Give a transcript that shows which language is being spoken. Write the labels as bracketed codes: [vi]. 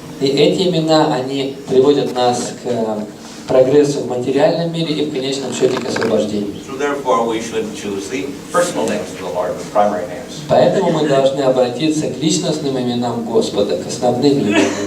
[ru] И эти имена, они приводят нас к прогрессу в материальном мире и в конечном счете к освобождению. [en] So therefore we should choose the personal names of the Lord, the primary names. [ru] Поэтому мы должны обратиться к личностным именам Господа, к основным именам.